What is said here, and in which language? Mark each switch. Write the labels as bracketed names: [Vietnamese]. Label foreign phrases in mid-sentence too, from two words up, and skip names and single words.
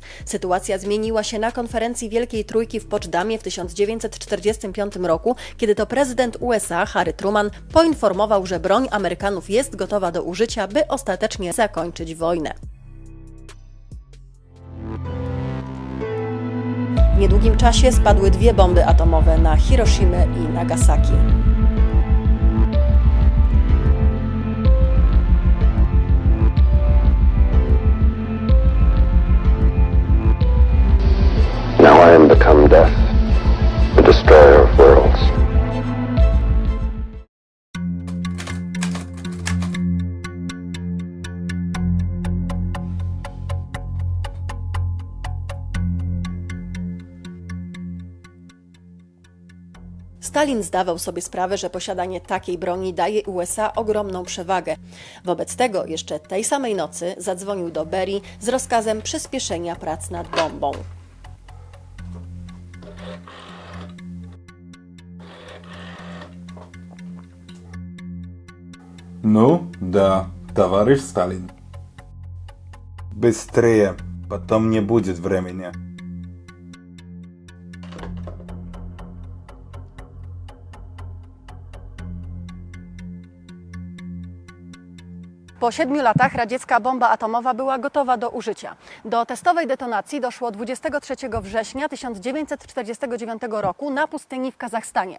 [Polish] Sytuacja zmieniła się na konferencji Wielkiej Trójki w Poczdamie w 1945 roku, kiedy to prezydent USA Harry Truman poinformował, że broń Amerykanów jest gotowa do użycia, by ostatecznie zakończyć wojnę. W niedługim czasie spadły dwie bomby atomowe na Hiroshimę i Nagasaki. [English] Now I am become death, the destroyer of worlds. [Polish] Stalin zdawał sobie sprawę, że posiadanie takiej broni daje USA ogromną przewagę. Wobec tego jeszcze tej samej nocy zadzwonił do Berii z rozkazem przyspieszenia prac nad bombą. [Russian] Ну, да, товарищ Сталин. Быстрее, потом не будет времени. [Polish] Po 7 latach radziecka bomba atomowa była gotowa do użycia. Do testowej detonacji doszło 23 września 1949 roku na pustyni w Kazachstanie.